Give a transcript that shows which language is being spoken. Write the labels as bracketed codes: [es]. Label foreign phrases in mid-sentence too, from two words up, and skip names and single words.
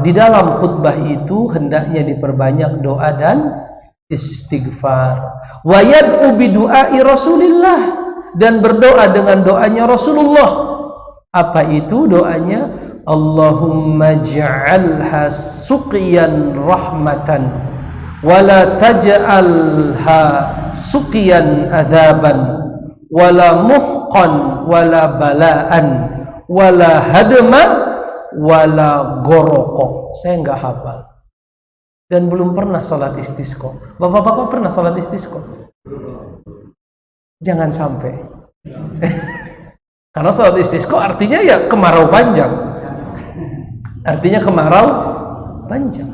[id] Di dalam khutbah itu hendaknya diperbanyak doa dan istighfar. [ar] ويدعو بدعاء رسول الله, [id] dan berdoa dengan doanya Rasulullah. Apa itu doanya? [ar] اللهم اجعلها سقيا رحمة ولا تجعلها سقيا عذاب ولا محق ولا بلاء ولا هدم ولا غرق. [id] Saya nggak hafal dan belum pernah sholat istisqa. Bapak-bapak pernah sholat istisqa? Jangan sampai. Karena sholat istisqa artinya ya kemarau panjang. Artinya kemarau panjang.